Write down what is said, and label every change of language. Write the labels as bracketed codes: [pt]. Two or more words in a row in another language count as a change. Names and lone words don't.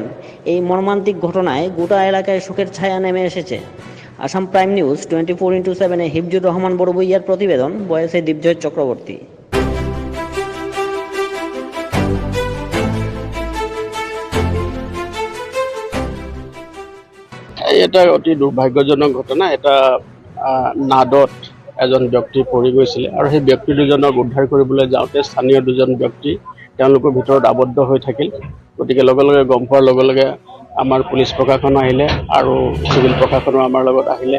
[bn] এই মর্মান্তিক ঘটনায় গোটা এলাকায় শোকের ছায়া নেমে এসেছে। আসাম প্রাইম নিউজ 24x7 হিফজুর রহমান বড়বুইয়ার প্রতিবেদন, বয়সে দীপজয় চক্রবর্তী। [as] এটা অতি দুৰ্ভাগ্যজনক ঘটনা। এটা নাদত এজন ব্যক্তি পৰি গৈছিলে আৰু সেই ব্যক্তি দুজনক উদ্ধাৰ কৰিবলৈ যাওঁতে স্থানীয় দুজন ব্যক্তি তেওঁলোকৰ ভিতৰত আবদ্ধ হৈ থাকিল। গতিকে লগে লগে গম পোৱাৰ লগে লগে আমাৰ পুলিচ প্ৰশাসন আহিলে আৰু চিভিল প্ৰশাসনো আমাৰ লগত আহিলে।